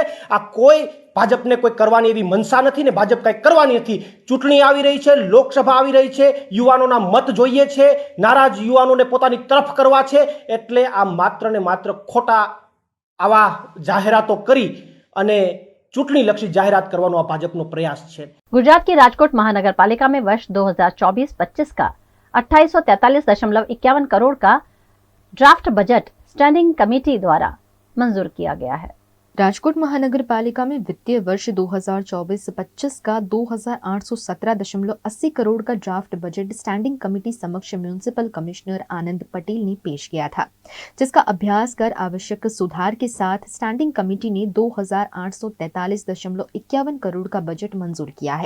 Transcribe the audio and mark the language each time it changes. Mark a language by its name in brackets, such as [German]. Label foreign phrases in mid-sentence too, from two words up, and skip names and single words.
[Gujarati] આ કોઈ ભાજપને કોઈ કરવાની એવી મનસા નથી ને ભાજપ કંઈ કરવાની નથી. ચૂંટણી આવી રહી છે, લોકસભા આવી રહી છે, યુવાનોના મત જોઈએ છે, નારાજ યુવાનોને પોતાની તરફ કરવા છે, એટલે આ માત્ર ને માત્ર ખોટા આવા જાહેરાતો કરી અને ચૂંટણી-લક્ષી જાહેરાત કરવાનો ભાજપનો પ્રયાસ છે। [Hindi] गुजरात की राजकोट महानगर पालिका में वर्ष 2024-25 का 2843.51 करोड़ का ड्राफ्ट बजट स्टैंडिंग कमेटी द्वारा मंजूर किया गया है। राजकोट महानगर पालिका में वित्तीय वर्ष 2024-25 का 2817.80 करोड़ का ड्राफ्ट बजट स्टैंडिंग कमेटी समक्ष म्युनिसिपल कमिश्नर आनंद पटेल ने पेश किया था, जिसका अभ्यास कर आवश्यक सुधार के साथ स्टैंडिंग कमेटी ने 2843.51 करोड़ का बजट मंजूर किया है।